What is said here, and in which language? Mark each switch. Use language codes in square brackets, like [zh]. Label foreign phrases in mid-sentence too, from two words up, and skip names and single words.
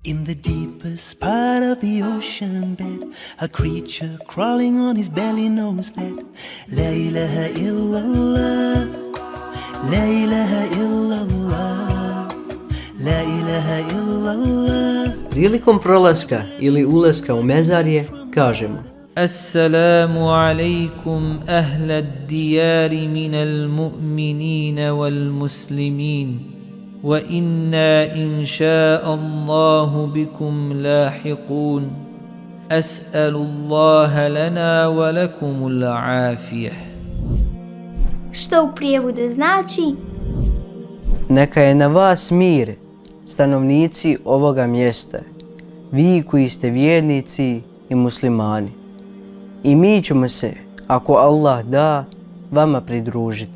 [en] In the deepest part of the ocean bed, a creature crawling on his belly knows that [ar] لا إله إلا الله, لا إله إلا الله, لا إله إلا الله. [bs] Prilikom prolaska ili ulaska u mezarje kažemo: [ar] السلام عليكم أهل الديار من المؤمنين والمسلمين وإنا إن شاء الله بكم لاحقون. أسأل الله لنا ولكم العافية. [bs] Što u prijevodu znači: Neka je na vas mir, stanovnici ovoga mjesta, vi koji ste vjernici i muslimani. I mi ćemo se, ako Allah da, vama pridružiti.